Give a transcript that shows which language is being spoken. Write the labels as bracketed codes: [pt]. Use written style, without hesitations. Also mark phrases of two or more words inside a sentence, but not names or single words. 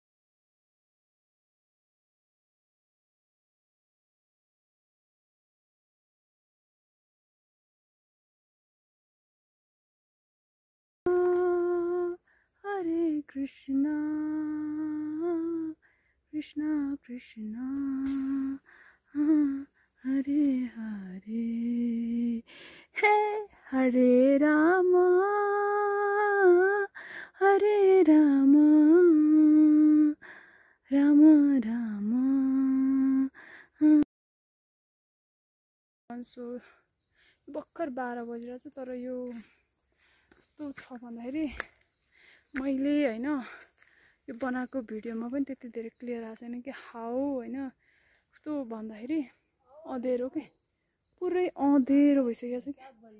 [ne] हरे कृष्ण कृष्ण कृष्ण हरे हरे हे हरे राम राम राम सो भर्खर 12 बजिरहेछ तर यो कस्तो छ भन्दाखेरि मैले हैन यो बनाएको भिडियोमा पनि त्यति धेरै क्लियर आएको छैन कि हाउ हैन कस्तो भन्दाखेरि अँधेरो के पुरै अँधेरो भइसकेको छ कि